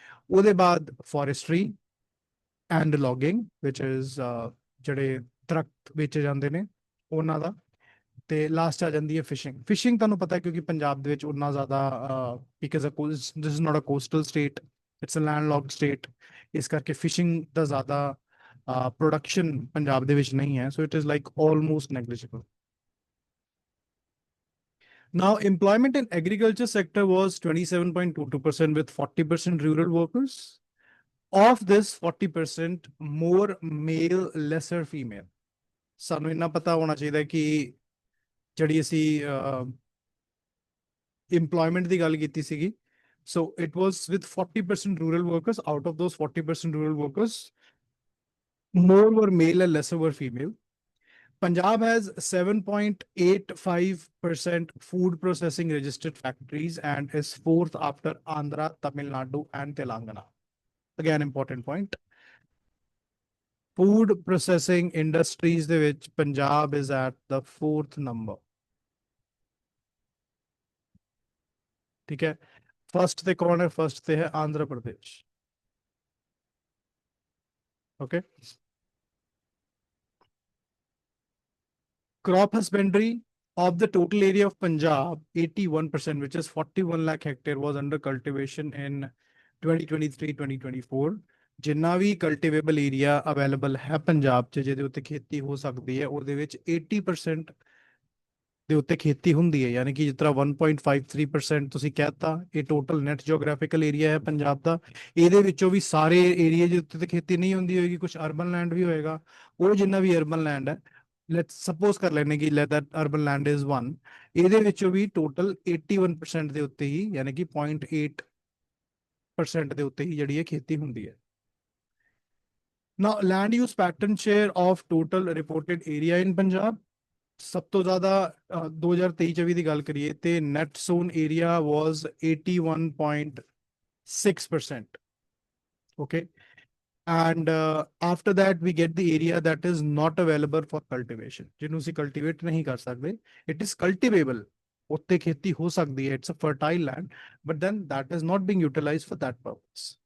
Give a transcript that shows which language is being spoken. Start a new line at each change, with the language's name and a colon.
Punjabi: ਉਹਦੇ ਬਾਅਦ forestry and logging which is ਜਿਹੜੇ ਦਰਖਤ ਵੇਚੇ ਜਾਂਦੇ ਨੇ ਉਹਨਾਂ ਦਾ। ਤੇ ਲਾਸਟ ਆ ਜਾਂਦੀ ਹੈ ਫਿਸ਼ਿੰਗ। ਫਿਸ਼ਿੰਗ ਤੁਹਾਨੂੰ ਪਤਾ ਹੈ ਕਿਉਂਕਿ ਪੰਜਾਬ ਦੇ ਵਿੱਚ ਉਨਾ ਜ਼ਿਆਦਾ
English: because this is not a coastal state, it's a landlocked state,
Punjabi: ਇਸ ਕਰਕੇ ਫਿਸ਼ਿੰਗ ਦਾ ਜ਼ਿਆਦਾ ਪ੍ਰੋਡਕਸ਼ਨ ਪੰਜਾਬ ਦੇ ਵਿੱਚ ਨਹੀਂ ਹੈ।
English: So it is like almost negligible. Now, employment in agriculture sector was 27.22% with 40% rural workers. Of this 40%, more male, lesser female.
Punjabi: ਸਾਨੂੰ ਇੰਨਾ ਪਤਾ ਹੋਣਾ ਚਾਹੀਦਾ ਕਿ ਜਿਹੜੀ ਅਸੀਂ employment ਦੀ ਗੱਲ ਕੀਤੀ ਸੀਗੀ,
English: so it was with 40% rural workers. Out of those 40% rural workers, more were male and lesser were female. Punjab has 7.85% food processing registered factories and is fourth after Andhra, Tamil Nadu and Telangana. Again, important point. Food processing industries
Punjabi: ਦੇ ਵਿੱਚ
English: Punjab is at the fourth number.
Hindi: ठीक है, first ते कौन है? First ते है Andhra Pradesh.
English: Okay, crop husbandry of the total area of Punjab, 81%, which is 41 lakh hectare, was under cultivation in 2023-2024।
Punjabi: ਜਿੰਨਾ ਵੀ ਕਲਟੀਵੇਬਲ ਏਰੀਆ ਅਵੇਲੇਬਲ ਹੈ ਪੰਜਾਬ 'ਚ ਜਿਹਦੇ ਉੱਤੇ ਖੇਤੀ ਹੋ ਸਕਦੀ ਹੈ, ਉਹਦੇ ਵਿੱਚ 80% ਦੇ ਉੱਤੇ ਖੇਤੀ ਹੁੰਦੀ ਹੈ। ਯਾਨੀ ਕਿ ਜਿਸ ਤਰ੍ਹਾਂ 1.53% ਤੁਸੀਂ ਕਹਿਤਾ, ਇਹ ਟੋਟਲ ਨੈਟ ਜਿਓਗ੍ਰਾਫਿਕਲ ਏਰੀਆ ਹੈ ਪੰਜਾਬ ਦਾ। ਇਹਦੇ ਵਿੱਚੋਂ ਵੀ ਸਾਰੇ ਏਰੀਆ ਦੇ ਉੱਤੇ ਤੇ ਖੇਤੀ ਨਹੀਂ ਹੁੰਦੀ ਹੋਏਗੀ, ਕੁਝ ਅਰਬਨ ਲੈਂਡ ਵੀ ਹੋਏਗਾ। ਉਹ ਜਿੰਨਾ ਵੀ ਅਰਬਨ ਲੈਂਡ ਹੈ,
English: let's suppose
Punjabi: ਕਰ ਲੈਣੇ ਕਿ
English: let that urban land is 1,
Punjabi: ਇਹਦੇ ਵਿੱਚੋਂ ਵੀ total 81% ਦੇ ਉੱਤੇ ਹੀ ਯਾਨੀ ਕਿ 0.8% ਦੇ ਉੱਤੇ ਹੀ ਜਿਹੜੀ ਹੈ ਖੇਤੀ ਹੁੰਦੀ ਹੈ।
English: Now land use pattern share of total reported area in Punjab,
Punjabi: ਸਭ ਤੋਂ ਜ਼ਿਆਦਾ 2023-24 ਦੀ ਗੱਲ ਕਰੀਏ ਤੇ
English: net sown area was 81.6%, okay, and after that we get the area that is not available for cultivation,
Punjabi: ਜਿਹਨੂੰ ਅਸੀਂ cultivate ਨਹੀਂ ਕਰ ਸਕਦੇ,
English: it is cultivable,
Punjabi: ਉੱਤੇ ਖੇਤੀ ਹੋ ਸਕਦੀ ਹੈ,
English: it's a fertile land, but then that is not being utilized for that purpose.